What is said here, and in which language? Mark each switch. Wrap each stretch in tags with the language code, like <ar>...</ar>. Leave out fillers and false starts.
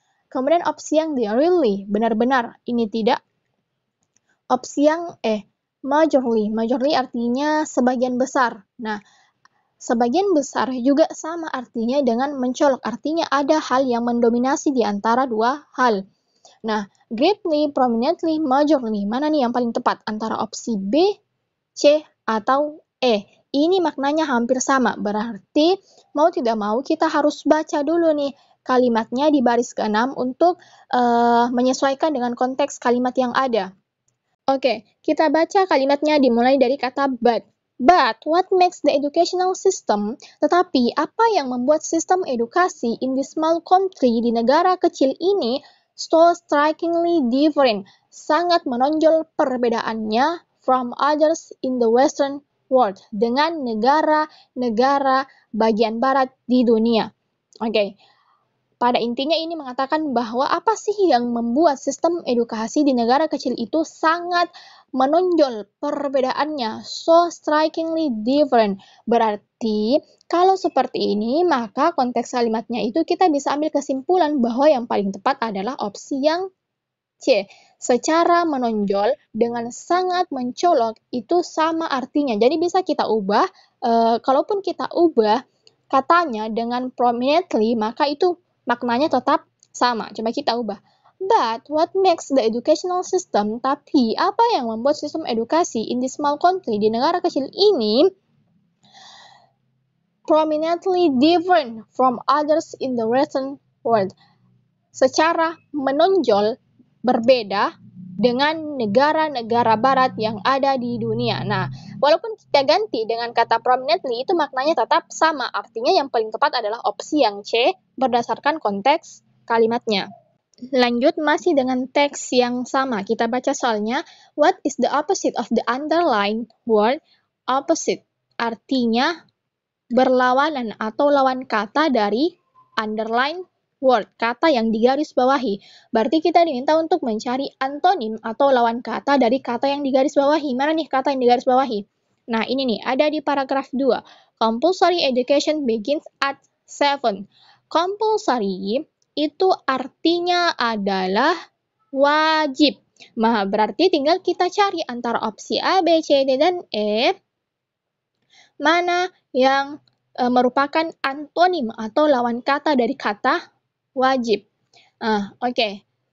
<id>Kemudian opsi yang D, really, benar-benar, ini tidak. Opsi yang E, majorly. Majorly artinya sebagian besar. Nah, sebagian besar juga sama artinya dengan mencolok. Artinya ada hal yang mendominasi di antara dua hal. Nah, greatly, prominently, majorly. Mana nih yang paling tepat? Antara opsi B, C, atau E. Ini maknanya hampir sama. Berarti mau tidak mau kita harus baca dulu nih kalimatnya di baris ke-6 untuk menyesuaikan dengan konteks kalimat yang ada. Oke, kita baca kalimatnya dimulai dari kata but.</id> <en>But, what makes the educational system?</en> <id>Tetapi, apa yang membuat sistem edukasi</id> <en>in this small country</en> <id>di negara kecil ini</id> <en>so strikingly different?</en> <id>Sangat menonjol perbedaannya</id> <en>from others in the Western world</en> <id>dengan negara-negara bagian barat di dunia. Oke. Pada intinya ini mengatakan bahwa apa sih yang membuat sistem edukasi di negara kecil itu sangat menonjol perbedaannya,</id> <en>so strikingly different.</en> <id>Berarti kalau seperti ini, maka konteks kalimatnya itu kita bisa ambil kesimpulan bahwa yang paling tepat adalah opsi yang C. Secara menonjol dengan sangat mencolok itu sama artinya. Jadi bisa kita ubah, kalaupun kita ubah katanya dengan prominently, maka itu maknanya tetap sama. Coba kita ubah.</id> <en>But what makes the educational system?</en> <id>Tapi apa yang membuat sistem edukasi</id> <en>in this small country</en> <id>di negara kecil ini</id> <en>prominently different from others in the Western world?</en> <id>Secara menonjol berbeda dengan negara-negara barat yang ada di dunia. Nah, walaupun kita ganti dengan kata prominently, itu maknanya tetap sama. Artinya yang paling tepat adalah opsi yang C berdasarkan konteks kalimatnya. Lanjut masih dengan teks yang sama. Kita baca soalnya.</id> <en>What is the opposite of the underlined word?</en> <id>Opposite artinya berlawanan atau lawan kata dari</id> <en>underline word,</en> <id>kata yang digaris bawahi. Berarti kita diminta untuk mencari antonim atau lawan kata dari kata yang digaris bawahi. Mana nih kata yang digaris bawahi? Nah, ini nih, ada di paragraf 2.</id> <en>Compulsory education begins at 7.</en> <id>Compulsory itu artinya adalah wajib. Nah, berarti tinggal kita cari antara opsi A, B, C, D, dan E, mana yang merupakan antonim atau lawan kata dari kata wajib. Oke.</id>